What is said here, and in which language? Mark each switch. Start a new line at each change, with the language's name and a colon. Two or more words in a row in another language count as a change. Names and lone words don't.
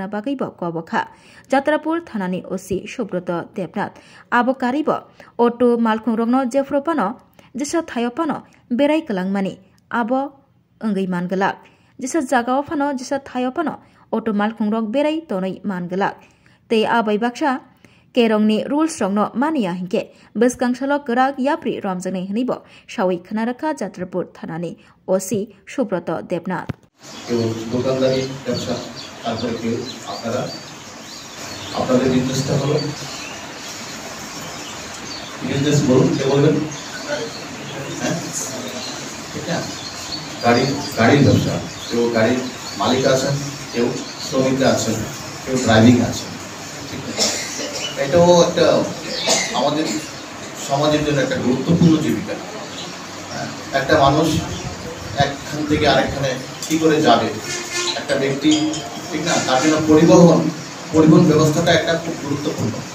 Kok Borok: बागै बखा जात्रापुर थानानि ओसि सुब्रत देबनाथ आबकारिब अटो मालखं रगनो जेफ्रपनो जेसा थायपनो बेराय कलांमानि आबो अंगै मानगला जेसा जागाव फानो जेसा थायपनो अटो मालखं रग बेराय तनै मानगला ते आबाय बाक्सा केरंनि रुल्स रंनो मानिया हिंके बेसकांसालो गराग याप्रि रमजनै हनिबो सावै खनारखा जात्रापुर थानानि ओसि सुब्रत देबनाथ
Bangla: দোকানদারি ব্যবসা তারপরে কেউ আপনাদের বিজনেসটা হলো বিজনেস বলুন কে বলবেন হ্যাঁ ঠিক না গাড়ির ব্যবসা কেউ গাড়ির মালিক আছেন কেউ শ্রমিকরা আছেন কেউ ড্রাইভিং আছেন ঠিক আছে এটাও একটা আমাদের সমাজের জন্য একটা গুরুত্বপূর্ণ জীবিকা একটা মানুষ একখান থেকে আরেকখানে কী করে যাবে একটা ব্যক্তি ঠিক না তার জন্য পরিবহন ব্যবস্থাটা একটা খুব গুরুত্বপূর্ণ